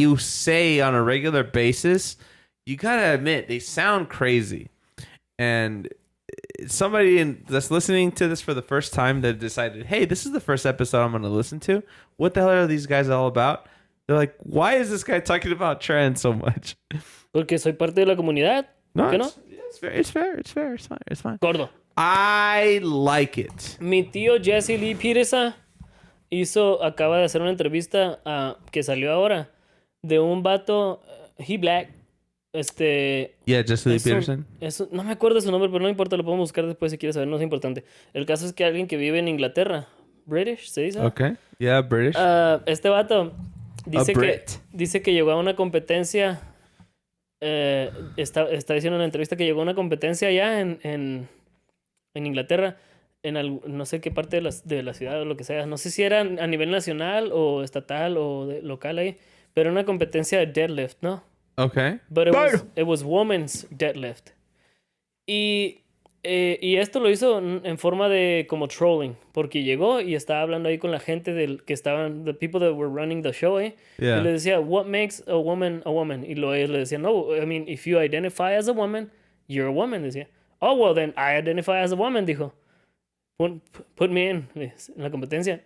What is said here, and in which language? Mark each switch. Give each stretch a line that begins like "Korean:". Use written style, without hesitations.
English: you say on a regular basis. You gotta admit they sound crazy, and somebody that's listening to this for the first time that decided, hey, this is the first episode I'm going to listen to. What the hell are these guys all about? They're like, why is this guy talking about trans so much?
Spanish: Porque soy parte de la comunidad.
English: No,
Spanish: ¿Qué no?
English: it's fair. It's fair. It's fair. It's fine. It's fine.
Spanish: Gordo.
English: I like it.
Spanish: Mi tío Jesse Lee Peterson acaba de hacer una entrevista que salió ahora de un vato,
English: he black, Yeah, Jesse Lee
Spanish: es un-
English: Peterson.
Spanish: no me acuerdo su nombre, pero no importa, lo podemos buscar después si quieres saber, no es importante. El caso es que alguien que vive en Inglaterra, British, ¿se dice?
English: Okay. Yeah, British.
Spanish: Este vato dice
English: Brit.
Spanish: que llegó a una competencia, está diciendo en una entrevista que llegó a una competencia allá en Inglaterra, no sé qué parte de la ciudad o lo que sea, no sé si era a nivel nacional o estatal o local ahí, pero una competencia de deadlift, ¿no?
English: Okay. But it was women's deadlift. Y
Spanish: Y esto lo hizo en forma de como trolling, porque llegó y estaba hablando ahí con la gente del que estaban,
English: the people that were running the show, Yeah.
Spanish: Y le decía,
English: what makes a woman a woman?
Spanish: Y ellos le decían, no,
English: I mean, if you identify as a woman,
Spanish: you're a woman, decía.
English: Oh, well, then I identify as a woman,
Spanish: dijo.
English: Put me in
Spanish: la competencia.